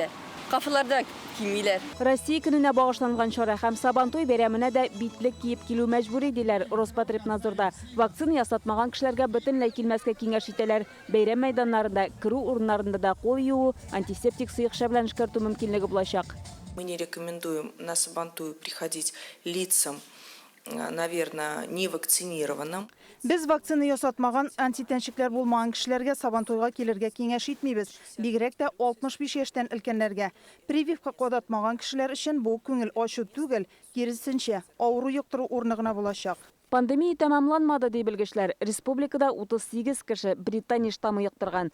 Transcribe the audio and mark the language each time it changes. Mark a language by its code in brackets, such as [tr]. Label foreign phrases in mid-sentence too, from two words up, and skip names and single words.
[tt] Кафеларда кимиләр. Россия көненә багышланган чара һәм Сабантуй бәйрәменә дә битлек киеп килү мәҗбүри диләр Роспотребнадзорда. Вакцина ясатмаган кешеләргә бөтенләй килмәскә киңәш итәләр. Бәйрәм мәйданнарында, керү урыннарында да кул юу, антисептик сыекча белән эшкәртү мөмкинлеге булачак. [ru] Мы не рекомендуем на Сабантуй приходить лицам, наверное, не вакцинированным. [tt] Без вакцина ясатмаган, антитәнчекләр булмаган кешеләргә Сабантуйга килергә киңәш итмибез. Бигрәк тә 65 яшьтән өлкәннәргә. Прививка кадатмаган кешеләр өчен бу күңел ачу түгел, киресенчә, авыру юктыру урыны гына булачак. Пандемия тәмамланмады ди белгечләр. Республикада 38 кеше Британия штаммы яктырган.